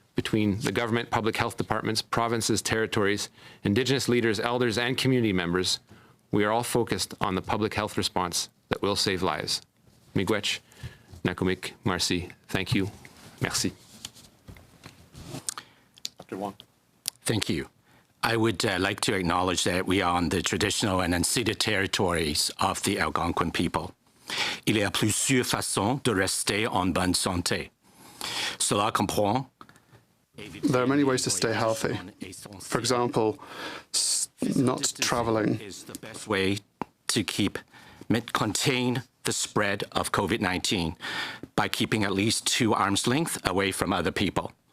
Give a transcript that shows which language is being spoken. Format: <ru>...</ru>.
<en>Between the government, public health departments, provinces, territories, Indigenous leaders, elders, and community members, we are all focused on the public health response that will save lives. Miigwech, Nakumik, Marcy, thank you.</en> <fr>Merci.</fr> <en>Dr. Wong. Thank you. I would like to acknowledge that we are on the traditional and unceded territories of the Algonquin people.</en> <fr>Il y a plusieurs façons de rester en bonne santé. Cela comprend.</fr> <en>There are many ways to stay healthy. For example, not traveling is the best way to contain the spread of COVID-19 by keeping at least 2 arms length away from other people.</en>